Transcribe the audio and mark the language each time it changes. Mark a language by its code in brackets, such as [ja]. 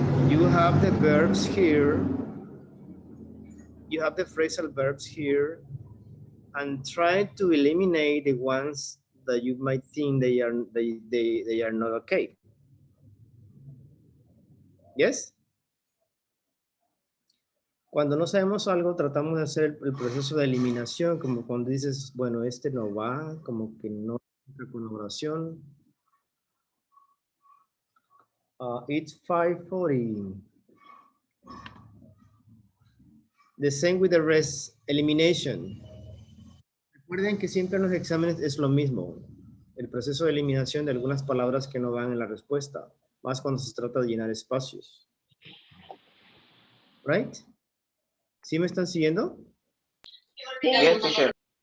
[en] You have the verbs here. You have the phrasal verbs here, and try to eliminate the ones that you might think they are not okay. Yes? [es] Cuando no sabemos algo, tratamos de hacer el proceso de eliminación, como cuando dices, bueno, este no va, como que no hay colaboración. [en] It's 5:40. The same with the rest, elimination. [es] Recuerden que siempre en los exámenes es lo mismo. El proceso de eliminación de algunas palabras que no van en la respuesta, más cuando se trata de llenar espacios. [en] Right? [es] ¿Sí me están siguiendo? [en] Yes, teacher.